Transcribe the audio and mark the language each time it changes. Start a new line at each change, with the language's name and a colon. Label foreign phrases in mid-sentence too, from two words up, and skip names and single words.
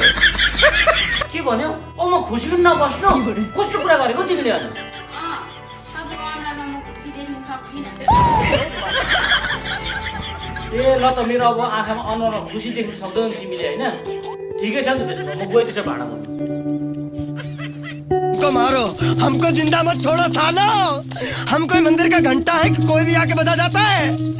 Nepali: के भन्यौ ओ म खुसी पनि नबस्नु कस्तो कुरा गरेको तिमीले अनि तपाईँको अनुहारमा म खुसी देख्न सक्दिनँ ए ल त मेरो अब आँखामा अनुहारमा खुसी देख्न सक्दैन तिमीले होइन ठिकै छ नि त त्यसो भए म गएँ त्यसो भाडा भन्नु
Hindi: हमको मारो हमको जिंदा मत छोड़ो सालो हम कोई मंदिर का घंटा है कि कोई भी आके बजा जाता है